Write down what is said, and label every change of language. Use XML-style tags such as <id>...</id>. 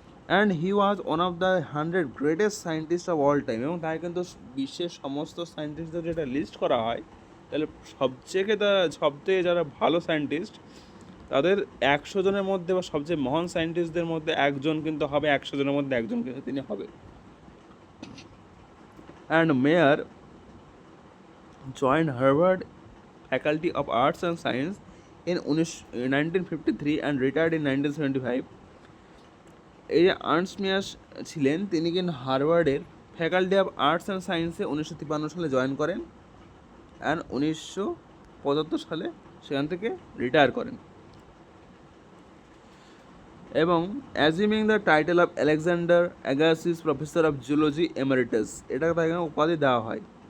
<en>and he was one of the 100 greatest scientist of all time,</en> <bn>এবং তাই কিন্তু বিশ্বের সমস্ত সায়েন্টিস্টদের যেটা লিস্ট করা হয়, তাহলে সবচেয়ে যারা ভালো সায়েন্টিস্ট তাদের 100 জনের মধ্যে বা সবচেয়ে মহান সায়েন্টিস্টদের মধ্যে একজন কিন্তু হবে, 100 জনের মধ্যে একজন কিন্তু তিনি হবে।</bn> <en>And Mayr joined Harvard Faculty of Arts and Science in 1953 and retired in 1975.</en> <bn>এই যে আর্নস্ট মেয়ার ছিলেন, তিনি কিন্তু হার্ভার্ডের ফ্যাকাল্টি অফ আর্টস অ্যান্ড সায়েন্সে 1953 সালে জয়েন করেন অ্যান্ড 1975 সালে সেখান থেকে রিটায়ার করেন।</bn> <en>এবং assuming the title of Alexander Agassiz professor of zoology emeritus,</en> <bn>এটা তাকে উপাধি দেওয়া হয়।</bn>